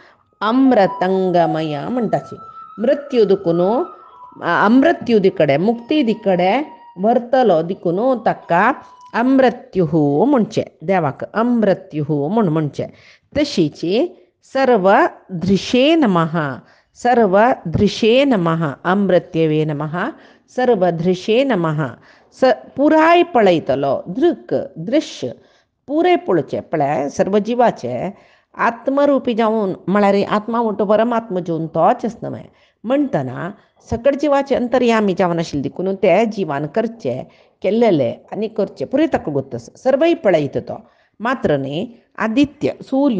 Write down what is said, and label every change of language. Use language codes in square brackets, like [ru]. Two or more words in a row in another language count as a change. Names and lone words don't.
[kok] अमृतंगमय म्हणटाची मृत्यू दुखून अमृत्युदी कडेन मुक्ती कडेन व्हरतलो दिकून ताका अमृत्युः म्हणचे देवाक अमृत्युः म्हणचे तशीची [sa] सर्वदृशे नमः सर्वदृशे नमः अमृत्यवे नमः सर्वदृशे नमः [kok] पुराय पळयतलो दृक दृश्य पुरे पळोवचे पळय सर्व जिवाचे आत्मरुपी जावन म्हळ्यार आत्मा म्हणटा परमात्मा जावन तोच न्हय म्हणटना सकळ जिवाचे अंतर्यामी जावन आशिल्ले देखून ते जिवान करचे केल्लेले आनी करचे पुरे ताका गोत सर्वय पळयता तो मात्र न्ही आदित्य सूर्य